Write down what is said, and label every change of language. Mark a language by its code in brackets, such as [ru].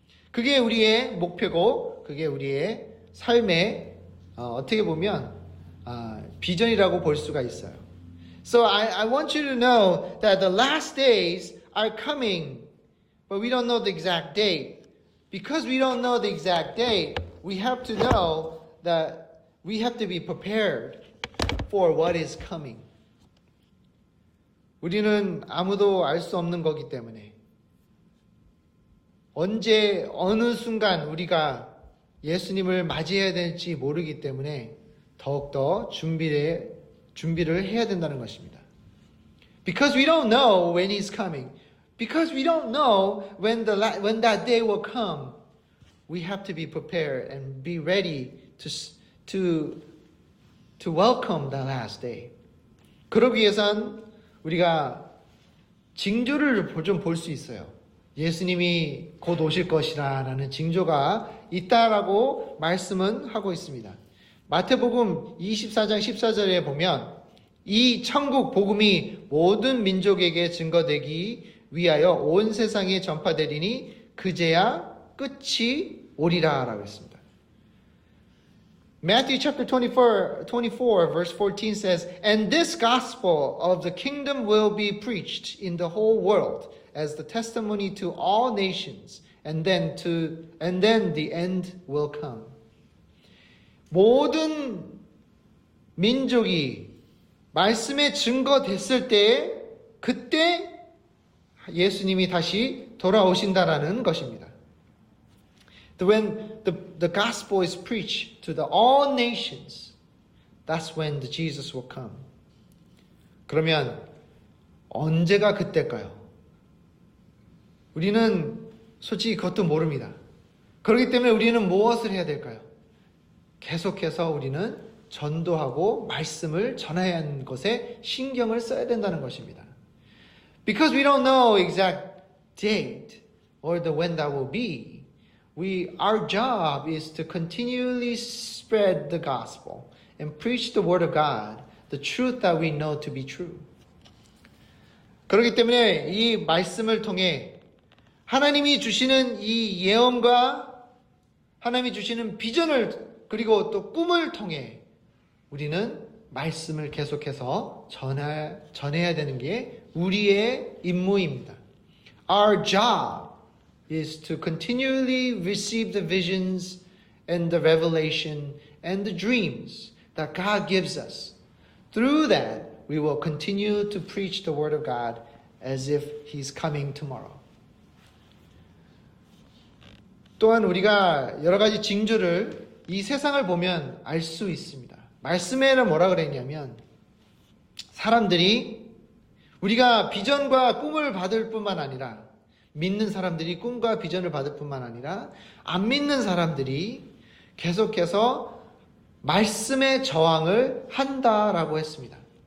[ko] 그게 우리의 목표고 그게 우리의 삶의 어떻게 보면 비전이라고 볼 수가 있어요. [en] So I want you to know that the last days are coming, but we don't know the exact date. Because we don't know the exact date, we have to know that we have to be prepared for what is coming. [ko] 우리는 아무도 알 수 없는 거기 때문에 언제 어느 순간 우리가 예수님을 맞이해야 될지 모르기 때문에 더욱더 준비를 해야 된다는 것입니다. [en] Because we don't know when he's coming. Because we don't know when that day will come. We have to be prepared and be ready to welcome the last day. [ko] 그러기 위해선 우리가 징조를 좀 볼 수 있어요. 예수님이 곧 오실 것이라는 징조가 있다라고 말씀은 하고 있습니다. 마태복음 24장 14절에 보면 이 천국 복음이 모든 민족에게 증거되기 위하여 온 세상에 전파되리니 그제야 끝이 오리라 라고 했습니다. [en] Matthew chapter 24 verse 14 says, And this gospel of the kingdom will be preached in the whole world as the testimony to all nations, and then the end will come. [ko] 모든 민족이 말씀에 증거됐을 때 그때 예수님이 다시 돌아오신다라는 것입니다. [en] When the gospel is preached to the all nations, that's when the Jesus will come. [ko] 그러면 언제가 그때일까요? 우리는 솔직히 그것도 모릅니다. 그렇기 때문에 우리는 무엇을 해야 될까요? 계속해서 우리는 전도하고 말씀을 전해야 하는 것에 신경을 써야 된다는 것입니다. [en] Because we don't know exact date or when that will be, our job is to continually spread the gospel and preach the word of God, the truth that we know to be true. [ko] 그렇기 때문에 이 말씀을 통해 하나님이 주시는 이 예언과 하나님이 주시는 비전을 그리고 또 꿈을 통해 우리는 말씀을 계속해서 전해야 되는 게 우리의 임무입니다. [en] Our job is to continually receive the visions and the revelation and the dreams that God gives us. Through that, we will continue to preach the Word of God as if He's coming tomorrow. [ko] 또한 우리가 여러 가지 징조를 이 세상을 보면 알 수 있습니다. 말씀에는 뭐라 그랬냐면 사람들이 우리가 비전과 꿈을 받을 뿐만 아니라 믿는 사람들이 꿈과 비전을 받을 뿐만 아니라 안 믿는 사람들이 계속해서 말씀의 저항을 한다라고 했습니다.